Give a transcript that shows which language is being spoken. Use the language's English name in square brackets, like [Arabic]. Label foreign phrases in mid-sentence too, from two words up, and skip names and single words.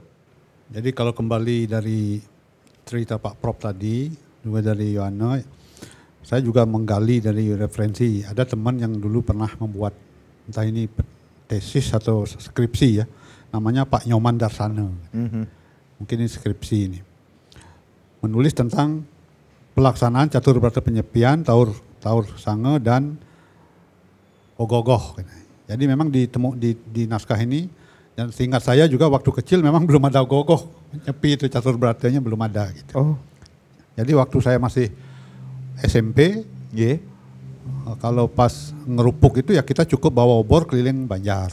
[Indonesian] Jadi kalau kembali dari cerita Pak Prop tadi, juga dari Yohana, saya juga menggali dari referensi. Ada teman yang dulu pernah membuat entah ini tesis atau skripsi ya, namanya Pak Nyoman Darsana. Mungkin ini skripsi ini. Menulis tentang pelaksanaan catur berata penyepian, taur sange dan ogoh-ogoh. Jadi memang di naskah ini, dan seingat saya juga waktu kecil memang belum ada ogoh-ogoh, nyepi itu catur beratanya belum ada gitu. Oh, Jadi waktu saya masih SMP, kalau pas ngerupuk itu ya kita cukup bawa obor keliling Banjar.